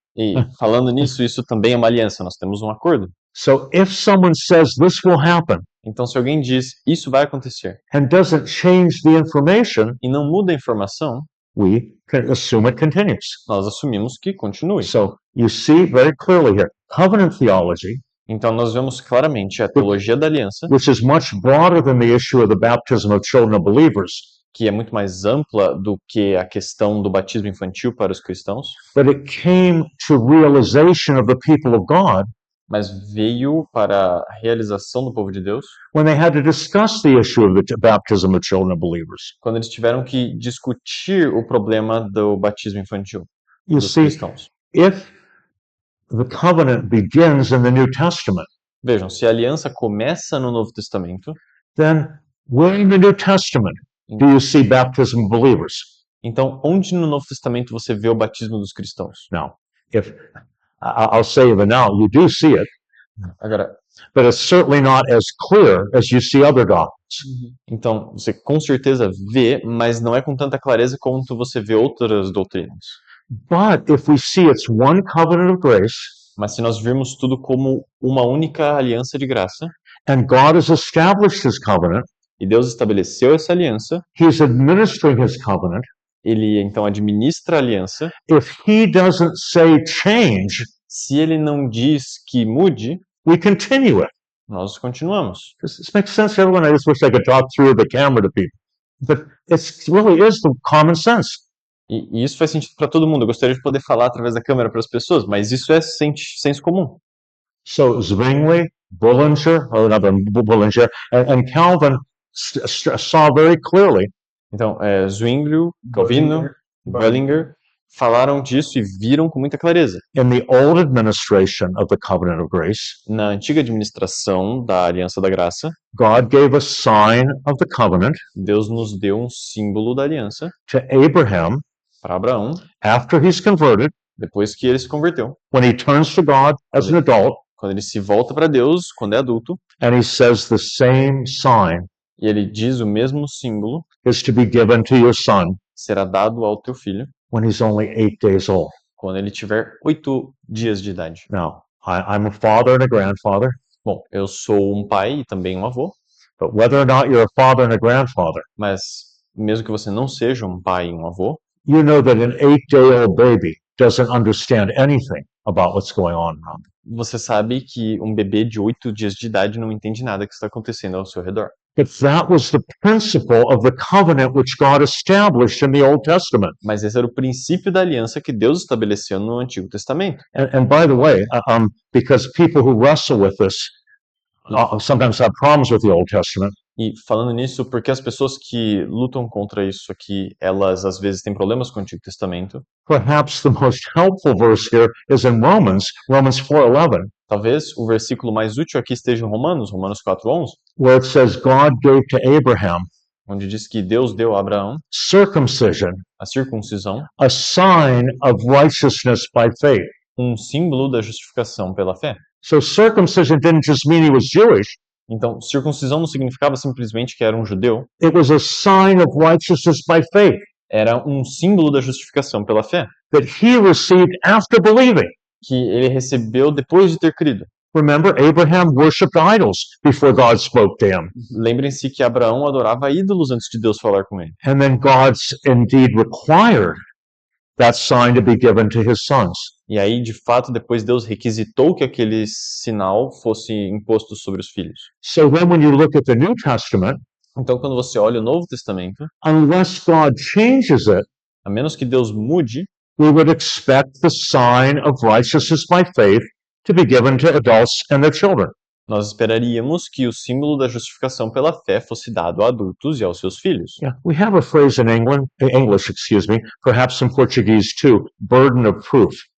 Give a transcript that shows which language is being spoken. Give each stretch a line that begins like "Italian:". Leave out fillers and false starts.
Portuguese: E falando nisso, isso também é uma aliança, nós temos um acordo.
English: So if someone says this will happen,
Portuguese: Então, se alguém diz, isso vai acontecer,
English: and doesn't change the information,
Portuguese: e não muda a informação,
English: we can assume it continues.
Portuguese: nós assumimos que continue.
English: So you see very clearly here, covenant theology,
Portuguese: Então, nós vemos claramente a teologia da aliança,
English: which is much broader than the issue of the baptism of children of believers,
Portuguese: que é muito mais ampla do que a questão do batismo infantil para os cristãos,
English: but it came to realization of the people of God
Portuguese: mas veio para a realização do povo de Deus
English: when they had to discuss the issue of the baptism of children of believers.
Portuguese: quando eles tiveram que discutir o problema do batismo infantil
English: You
Portuguese: dos
English: see,
Portuguese: cristãos.
English: if the covenant begins in the New Testament,
Portuguese: Vejam, se a aliança começa no Novo Testamento,
English: then where in the New Testament do you see baptism of believers?
Portuguese: então onde no Novo Testamento você vê o batismo dos cristãos?
English: Now, if I'll say even now, you do see it,
Portuguese: Agora,
English: but it's certainly not as clear as you see other doctrines.
Portuguese: então você com certeza vê, mas não é com tanta clareza quanto você vê outras doutrinas.
English: But if we see it's one covenant of grace,
Portuguese: Mas se nós virmos tudo como uma única aliança de graça,
English: and God has established his covenant,
Portuguese: e Deus estabeleceu essa aliança,
English: he's administering his covenant.
Portuguese: ele então administra a aliança.
English: If he doesn't say change,
Portuguese: Se ele não diz que mude,
English: we continue it.
Portuguese: nós continuamos.
English: Does this make sense to everyone? I just wish I could talk through the camera to people. But it really is the common sense.
Portuguese: E isso faz sentido para todo mundo. Eu gostaria de poder falar através da câmera para as pessoas, mas isso é senso comum.
English: So Zwingli, Bullinger, and Calvin saw very clearly
Portuguese: Então, Zwinglio, Calvino, Bullinger falaram disso e viram com muita clareza.
English: in the old administration of the covenant of grace,
Portuguese: Na antiga administração da Aliança da Graça,
English: God gave a sign of the covenant
Portuguese: Deus nos deu um símbolo da aliança
English: to Abraham
Portuguese: para Abraão,
English: after he's converted,
Portuguese: depois que ele se converteu.
English: when he turns to God as an adult,
Portuguese: Quando ele se volta para Deus, quando é adulto,
English: and he says the same sign
Portuguese: e ele diz o mesmo símbolo,
English: is to be given to your son
Portuguese: será dado ao teu filho
English: when he's only 8 days old.
Portuguese: quando ele tiver 8 dias de idade.
English: Now, I'm a father and a grandfather,
Portuguese: Bom, eu sou um pai e também um avô,
English: but whether or not you're a father and a grandfather,
Portuguese: mas mesmo que você não seja um pai e um avô,
English: you know that an 8-day-old baby doesn't understand anything about what's going on around them.
Portuguese: você sabe que um bebê de 8 dias de idade não entende nada que está acontecendo ao seu redor.
English: But that was the principle of the covenant which God established in the Old Testament.
Portuguese: Mas esse era o princípio da aliança que Deus estabeleceu no Antigo Testamento.
English: And by the way, because people who wrestle with this sometimes have problems with the Old Testament,
Portuguese: E falando nisso, porque as pessoas que lutam contra isso aqui, elas às vezes têm problemas com o Antigo Testamento.
English: perhaps the most helpful verse here is in Romans 4:11,
Portuguese: Talvez o versículo mais útil aqui esteja em Romanos 4:11,
English: where it says God gave to Abraham
Portuguese: onde diz que Deus deu a Abraão
English: circumcision,
Portuguese: a circuncisão,
English: a sign of righteousness by faith.
Portuguese: um símbolo da justificação pela fé.
English: So circumcision didn't just mean he was Jewish,
Portuguese: Então, circuncisão não significava simplesmente que era um judeu,
English: it was a sign of righteousness by faith
Portuguese: era um símbolo da justificação pela fé,
English: that he received after believing.
Portuguese: que ele recebeu depois de ter crido.
English: Remember, Abraham worshipped idols before God spoke to him.
Portuguese: Lembrem-se que Abraão adorava ídolos antes de Deus falar com ele.
English: And then God's indeed required that sign to be given to his sons.
Portuguese: E aí, de fato, depois Deus requisitou que aquele sinal fosse imposto sobre os filhos.
English: So then when you look at the New Testament,
Portuguese: Então, quando você olha o Novo Testamento,
English: unless God changes it,
Portuguese: a menos que Deus mude,
English: we would expect the sign of righteousness by faith to be given to adults and their children.
Portuguese: nós esperaríamos que o símbolo da justificação pela fé fosse dado a adultos e aos seus filhos.
English: Yeah, we have a phrase in English, perhaps in Portuguese too, burden of proof.